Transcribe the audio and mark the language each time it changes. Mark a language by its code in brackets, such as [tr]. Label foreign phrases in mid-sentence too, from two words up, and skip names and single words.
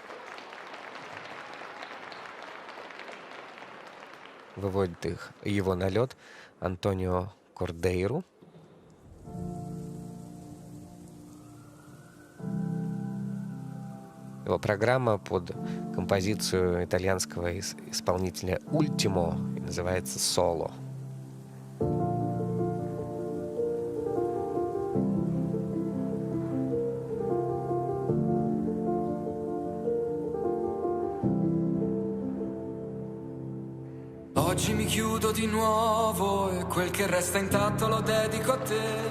[ru] Выводит его на лед Антонио Кордейру. Его программа под композицию итальянского исполнителя Ультимо и называется «Соло». [it] Oggi mi chiudo di nuovo e quel che resta intatto lo dedico a te.